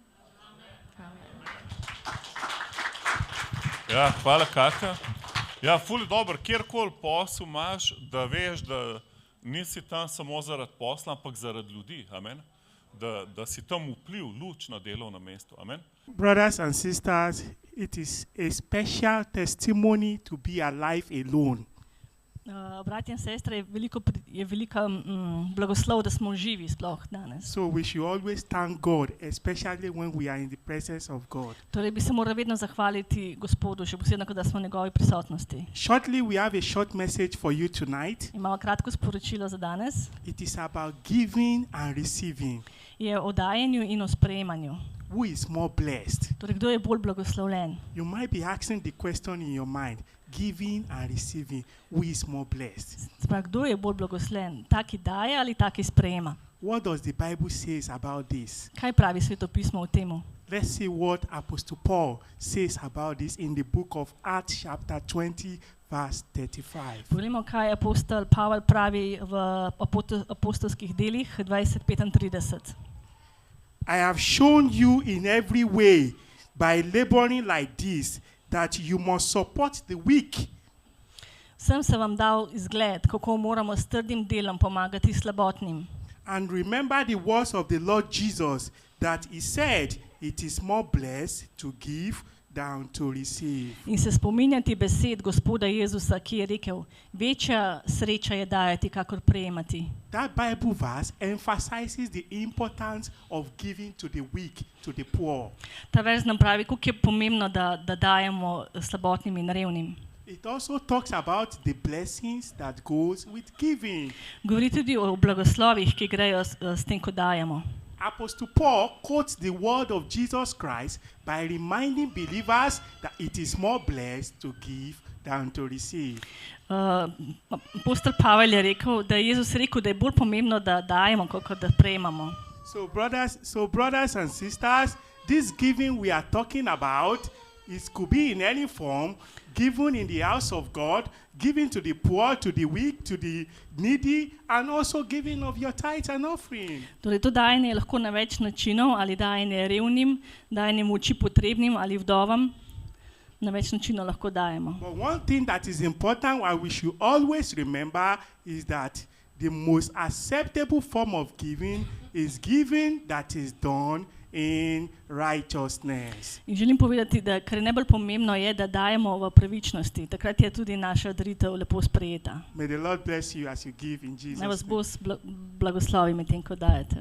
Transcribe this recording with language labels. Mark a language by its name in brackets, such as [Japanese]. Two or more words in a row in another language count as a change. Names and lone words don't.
[Slovenian] Ja, hvala, Katja. Ja, ful je dobro, kjerkoli posel imaš, da veš, da nisi tam samo zaradi posla, ampak zaradi ljudi, amen. Da si tam vpliv, luč na delovnem mestu, amen. [English] Brothers and sisters, it is a special testimony to be alive alone. [Slovenian] Bratje in sestre, je velika blagoslov, da smo živi sploh danes. [English] So we should always thank God, especially when we are in the presence of God. [Slovenian] Torej bi se morali vedno zahvaliti Gospodu, še posebno, da smo v njegovi prisotnosti. [English] Shortly, we have a short message for you tonight. [Slovenian] Imamo kratko sporočilo za danes. [English] It is about giving and receiving. [Slovenian] je o dajanju in o sprejemanju. [English] Who is more blessed? [Slovenian] Torej, kdo je bolj blagoslovljen? [English] You might be asking the question in your mind, giving and receiving, who is more blessed? [Slovenian] Se pravi, kdo je bolj blagoslovljen? Ta, ki daje ali ta, ki sprejema? [English] What does the Bible says about this? [Slovenian] Kaj pravi Svetopismo o temu? [English] Let's see what Apostle Paul says about this in the book of Acts chapter 20 verse 35. [Slovenian] Poglejmo, kaj apostol Pavel pravi v apostolskih delih 20:35. [English] I have shown you in every way by laboring like this that you must support the weak. [Slovenian] Sem se vam dal izgled, kako moramo s trdim delom pomagati slabotnim. [English] And remember the words of the Lord Jesus that he said, it is more blessed to give than to receive. [Slovenian] In se spominjati besed Gospoda Jezusa, ki je rekel, večja sreča je dajati, kakor prejemati. [English] That Bible verse emphasizes the importance of giving to the weak, to the poor. [Slovenian] Ta verz nam pravi, koliko je pomembno, da dajemo slabotnim in revnim. [English] It also talks about the blessings that goes with giving. [Slovenian] Govori tudi o blagoslovih, ki grejo s tem, ko dajemo. [English] Apostle Paul quotes the word of Jesus Christ by reminding believers that it is more blessed to give than to receive. [Slovenian] Apostol Pavel je rekel, da je Jezus rekel, da je bolj pomembno, da dajemo, kot da prejemamo. [English] So brothers and sisters, this giving we are talking about, it could be in any form, given in the house of God, giving to the poor, to the weak, to the needy, and also giving of your tithes and offering. [Slovenian] Torej, to dajanje je lahko na več načinov, ali dajanje revnim, dajanje moči potrebnim ali vdovam, na več načinov lahko dajemo. [English] But one thing that is important and we should always remember is that the most acceptable form of giving is giving that is done in righteousness. [Slovenian] In želim povedati, da kar je najbolj pomembno je, da dajemo v pravičnosti. Takrat je tudi naša daritev lepo sprejeta. [English] May the Lord bless you as you give in Jesus' [Slovenian] Naj vas [English] name. [Slovenian] Bog blagoslovi med tem, ko dajete.